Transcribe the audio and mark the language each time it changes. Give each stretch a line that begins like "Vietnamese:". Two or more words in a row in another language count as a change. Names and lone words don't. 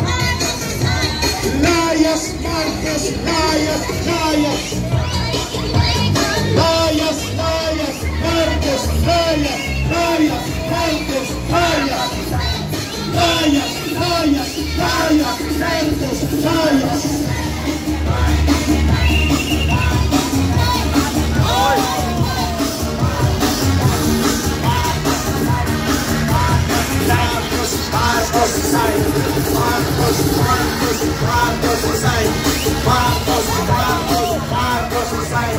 Filipino: Layas, Marcos, layas, layas. Layas, layas. Marcos, layas, layas. Marcos, layas. Layas, layas, layas. Marcos, layas. Marcos resign. Marcos, Marcos, Marcos resign. Marcos, Marcos, Marcos resign.